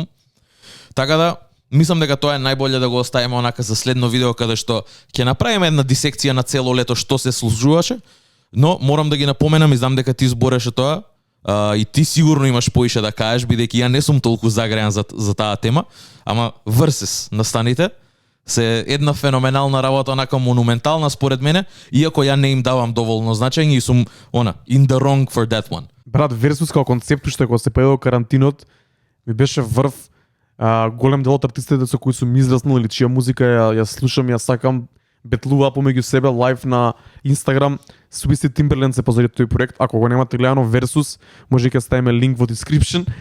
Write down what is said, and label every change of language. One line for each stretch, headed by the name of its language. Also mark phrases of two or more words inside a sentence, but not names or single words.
Macedonian: Така да мислам дека тоа е најболе да го оставиме онака за следно видео каде што ќе направиме една дисекција на цело лето што се случуваше, но морам да ги напоменам и знам дека ти збореше тоа и ти сигурно имаш поише да кажеш бидејќи ја не сум толку загреан за таа тема, ама Versus настаните се една феноменална работа, онака монументална според мене, иако ја не им давам доволно значење и сум
English: in the wrong for that one.
Macedonian: Брат, Versus како концепт што кога се појавил карантинот ми беше врв. Голем дел од артистите со кои сум израснал или чија музика ја слушам, ја сакам, бетлува помеѓу себе лайв на Инстаграм. Субисти Timberland се позади тој проект. Ако го немате гледано Versus, може ќе ставиме линк во description.